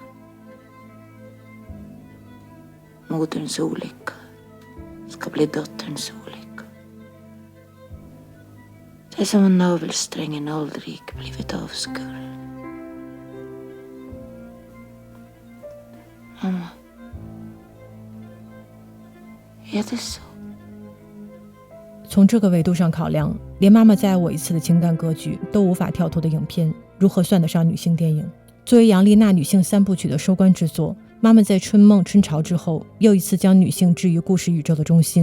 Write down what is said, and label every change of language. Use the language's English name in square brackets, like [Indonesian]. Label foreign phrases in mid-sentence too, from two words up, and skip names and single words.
[Swedish] Moderns olycka ska bli dotterns olycka. Det är som om navelsträngen aldrig blivit avskuren. Mamma, är det så? [Chinese] 从这个维度上考量，连妈妈再爱我一次的情感格局都无法跳脱的影片，如何算得上女性电影？作为杨丽娜女性三部曲的收官之作，妈妈在春梦春潮之后又一次将女性置于故事宇宙的中心。